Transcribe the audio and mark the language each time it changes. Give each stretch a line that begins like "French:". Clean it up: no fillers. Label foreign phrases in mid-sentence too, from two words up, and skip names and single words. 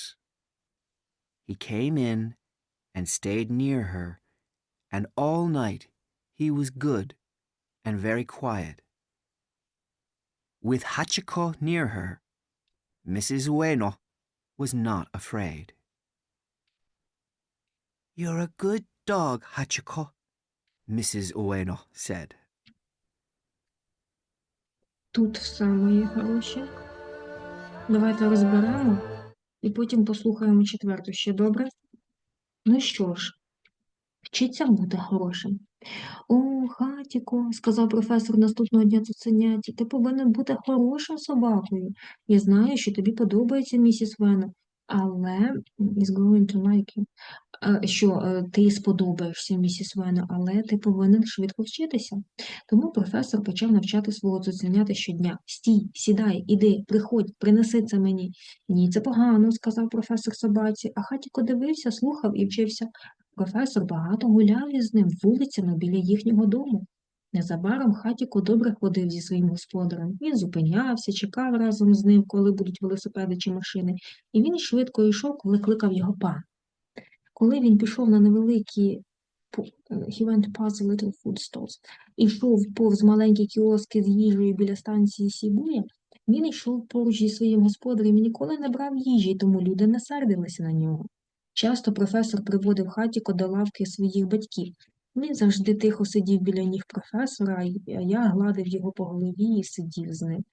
English: He came in and stayed near her, and all night he was good and very quiet. With Hachiko near her, Mrs. Ueno was not afraid. You're a good dog, Hachiko, Mrs. Ueno said.
Ukrainian: Тут все, мої хороші. Давайте розберемо і потім послухаємо четверту ще, добре? Ну що ж, вчиться бути хорошим. О, Хатіко, сказав професор наступного дня тут занятті, ти повинен бути хорошою собакою. Я знаю, що тобі подобається місіс Вена, але
English: is going to like you.
Ukrainian: Що ти сподобаєшся місіс Вена, але ти повинен швидко вчитися. Тому професор почав навчати свого цуценята щодня. Стій, сідай, іди, приходь, принеси це мені. Ні, це погано, сказав професор собаці, а Хатіко дивився, слухав і вчився. Професор багато гуляв із ним вулицями біля їхнього дому. Незабаром Хатіко добре ходив зі своїм господарем. Він зупинявся, чекав разом з ним, коли будуть велосипеди чи машини, і він швидко йшов, коли кликав його пан. Коли він пішов на невеликі
English: he went past the little food stalls,
Ukrainian: ішов повз маленькі кіоски з їжею біля станції Сібуя, він йшов поруч зі своїм господарем і ніколи не брав їжі, тому люди не сердилися на нього. Часто професор приводив Хатіко до лавки своїх батьків. Він завжди тихо сидів біля ніг професора, а я гладив його по голові і сидів з ним.